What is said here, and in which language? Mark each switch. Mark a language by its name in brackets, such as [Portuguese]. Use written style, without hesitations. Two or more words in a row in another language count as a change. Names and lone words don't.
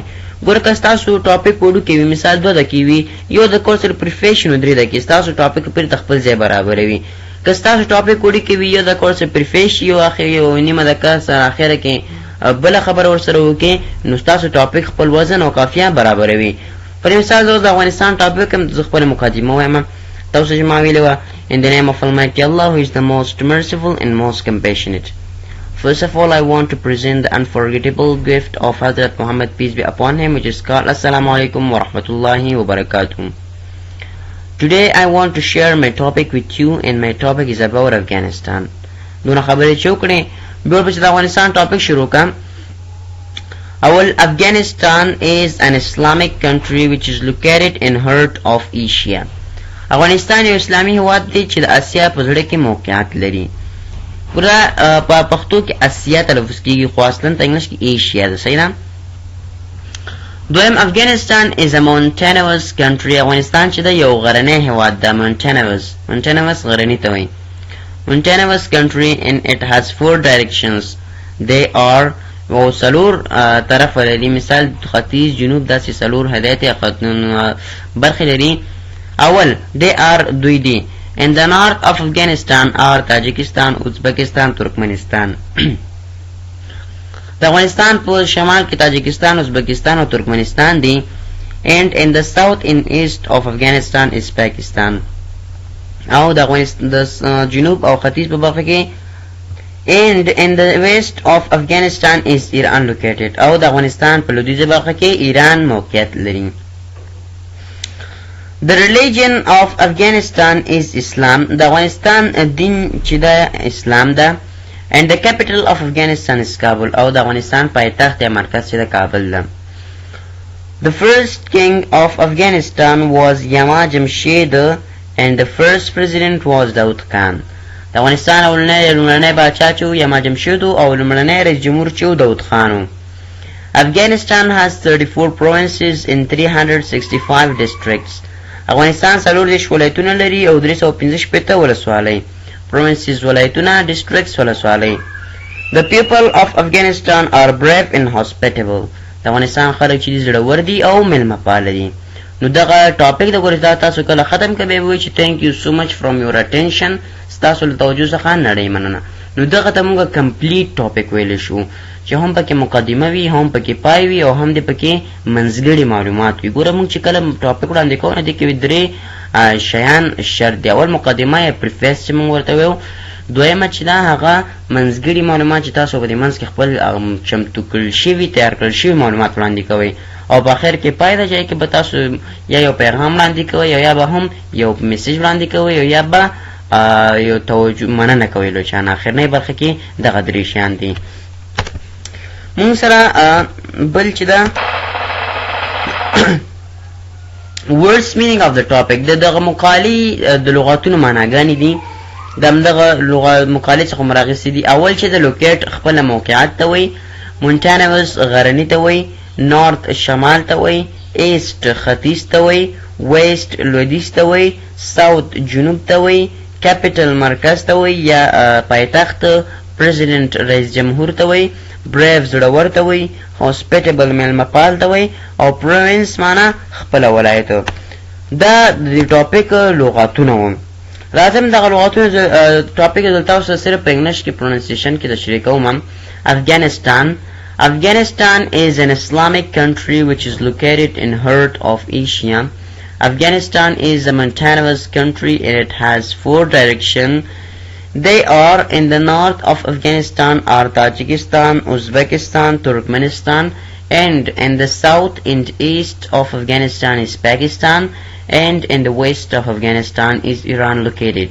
[Pashto] ګوره که ستاسو ټاپک وړوکی وي، مثال 2 دقیقې وي، یو د کورس سره پریفیس نو 3 دقیقې ستاسو ټاپک پرې د خپل ځای برابروي. که ستاسو ټاپک وړوکی وي، یو د کورس سره پریفیس یو نیمه دقیقه سره اخره کې بله خبره ورسره وکړئ نو ستاسو ټاپک خپل وزن او قافیه برابروي. پر مثال زه د افغانستان ټاپک هم زه خپله مقدمه وایم. تاسو چې ما ویلې وه [English] In the name of Almighty Allah, who is the most merciful and most compassionate. First of all, I want to present the unforgettable gift of Hazrat Muhammad, peace be upon him, which is called [Arabic] السلام عليكم و رحمة الله و بركاته. [English] Today I want to share my topic with you, and my topic is about Afghanistan. [Pashto] دونه خبرې چې وکړې بیا ورپسې د افغانستان ټاپک شروع کړم. [English] اول Afghanistan is an Islamic country which is located in heart of Asia. [Pashto] افغانستان یو اسلامي هیواد دی چې د اسیا په زړه کې موقعیت لري. ګوره په پښتو کې اسیا تلفظ کېږي خو اصلا په انګلیش کې ایشیا ده. صحیح ده. دویم [English] Afghanistan is a mountainous country. [Pashto] افغانستان چې ده یو غرنی هیواد ده. mountainous غرنی ته وایي. [English] mountainous country and it has 4 directions. they are [Pashto] او څلور طرفه لري. مثال ختیځ جنوب داسې څلور هدایت برخې لري. اول [English] they are [Pashto] دوی دي. [English] in the north of Afghanistan are Tajikistan, Uzbekistan, Turkmenistan. [Pashto] د افغانستان په شمال کې تاجکستان، ازبکستان او ترکمنستان دي. [English] and in the south and east of Afghanistan is Pakistan. [Pashto] او د افغانستان د جنوب او ختیځ په برخه کې [English] and in the west of Afghanistan is Iran located. [Pashto] او د افغانستان په لویدیځه برخه کې ایران موقعیت لري. [English] The religion of Afghanistan is Islam. [Pashto] د افغانستان دین چې د اسلام ده. [English] and the capital of Afghanistan is Kabul. [Pashto] او د افغانستان پایتخت یا مرکز چې د کابل ده. [English] The first king of Afghanistan was Yama Jamshid and the first president was Daud Khan. [Pashto] د افغانستان لومړنی باچا چې یما جمشید او لومړنی رئیس جمهور چې داود خان. [English] Afghanistan has 34 provinces in 365 districts. [Pashto] افغانستان 40 ولایتونه لري او 315 ولسوالۍ. provinces ولایتونه، districts ولسوالۍ. [English] The people of Afghanistan are brave and hospitable. [Pashto] د افغانستان خلک چې زړور دي او میلمه پال دي. نو دغه ټاپک د ګورئ تاسو کله ختم کړئ وای چې [English] thank you so much from your attention. [Pashto] تاسو له توجه څخه نړۍ مننه. نو دغه ته موږ کمپلیټ ټاپک ویل شو چې هم پکې مقدمه وي، هم پکې پای وي او هم د پکې منځګړي معلومات وي. ګوره موږ چې کله ټاپک وړاندې کوو نو د کې درې شیان شرط دي. اول مقدمه یا پریفیس چې موږ ورته وایو، دویمه چې دا هغه منځګړي معلومات چې تاسو په دې منځ کې خپل چمتو کړل شوي تیار کړل شوي معلومات وړاندې کوئ، او په اخر کې پای د ځای کې به تاسو یا یو پیغام وړاندې کوئ یا به هم یو میسج وړاندې کوئ یا به یو توجه مننه کوئ له چا نه. اخرنۍ برخه کې دغه درې شیان دي. مونږ سره بل چې ده [English] words meaning of the topic [Pashto] دغه مقالی د لغاتونو معناګانې دي. د همدغه مقالې څخه مراغستې دي. اول چې د لوکیټ خپله موقعیت ته وایي، مونټانوس غرني ته وایي، نارت شمال ته وایي، ایسټ ختیځ ته وایي، ویسټ لویدیځ ته وایي، ساوت جنوب ته وایي، کیپیټل مرکز ته وایي یا پایتخت، پریزیډنټ رئیس جمهور ته وایي، بریو زړور ته وایي، هاسپیټیبل میلمه پال ته وایي، او پروینس معنا خپله ولایت. دا د ټاپک لغاتونه وو. راځم دغه لغاتونه ټاپک دلته تاسو صرف په انګلیش کې پروننسیشن کې تشریح کوم. [English] Afghanistan. Afghanistan is an Islamic country which is located in heart of Asia. Afghanistan is a mountainous country and it has 4 directions. They are in the north of Afghanistan are Tajikistan, Uzbekistan, Turkmenistan, and in the south and east of Afghanistan is Pakistan, and in the west of Afghanistan is Iran located.